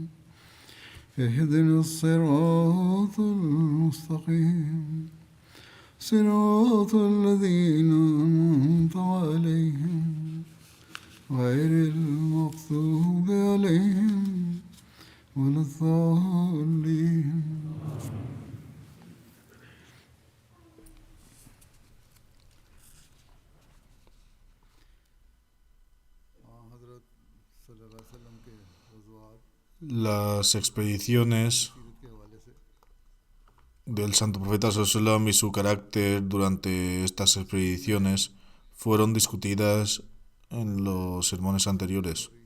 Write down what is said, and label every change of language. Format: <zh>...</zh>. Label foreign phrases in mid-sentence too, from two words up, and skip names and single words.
<ar>اهدنا الصراط المستقيم صراط الذين أنعمت عليهم غير المغضوب عليهم ولا الضالين.</ar> <es>Las expediciones del Santo Profeta Sallallahu y su carácter durante estas expediciones fueron discutidas en los sermones anteriores.</es>